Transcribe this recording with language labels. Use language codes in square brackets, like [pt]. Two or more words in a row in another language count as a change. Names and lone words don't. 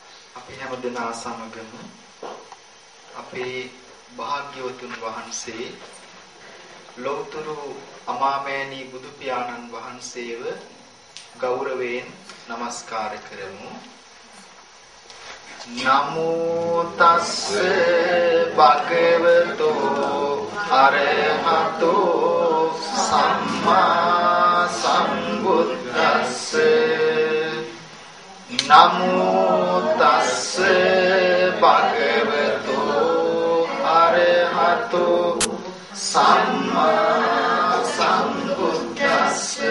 [si] අපි හැම දෙනා සමගම අපේ භාග්‍යවතුන් වහන්සේ ලෞතර අමාමෑණී බුදු පියාණන් වහන්සේව ගෞරවයෙන් නමස්කාර කරමු. [pi] නමෝ තස්ස භගවතෝ අරහතෝ සම්මා සම්බුද්දස්ස. නමෝ තස්ස භගවතෝ අරහතෝ සම්මා සම්බුද්දස්ස.